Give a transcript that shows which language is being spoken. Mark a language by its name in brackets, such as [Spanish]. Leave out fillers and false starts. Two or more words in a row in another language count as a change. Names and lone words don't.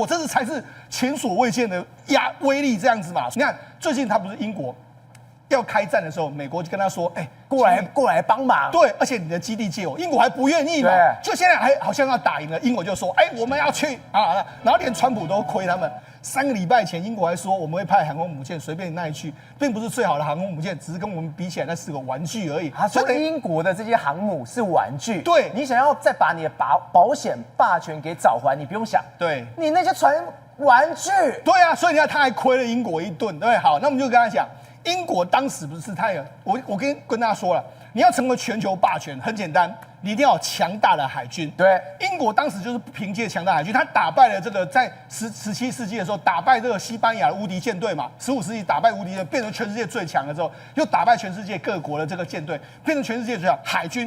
[Chinese] 這才是前所未見的威力，這樣子嘛。你看，最近他不是英國要開戰的時候，美國就跟他說：“過來幫忙。” 對，而且你的基地借我，英國還不願意嘛。就現在還好像要打贏了，英國就說：“我們要去啊！” 然後連川普都虧他們。3個禮拜前，英國還說我們會派航空母艦隨便你那裡去，並不是最好的航空母艦，只是跟我們比起來，那是個玩具而已。所以英國的這些航母是玩具。對，你想要再把你的保險霸權給找回來，你不用想。對，你那些船玩具。對啊，所以你看他還虧了英國一頓，對。好，那我們就跟他講，英國當時不是他有我跟大家說了，你要成為全球霸權很簡單。你一定要有強大的海軍。對，英國當時就是憑借強大海軍，他打敗了這個在17世紀的時候打敗這個西班牙的無敵艦隊嘛，15世紀打敗無敵艦，變成全世界最強的時候，又打敗全世界各國的這個艦隊，變成全世界最強海軍。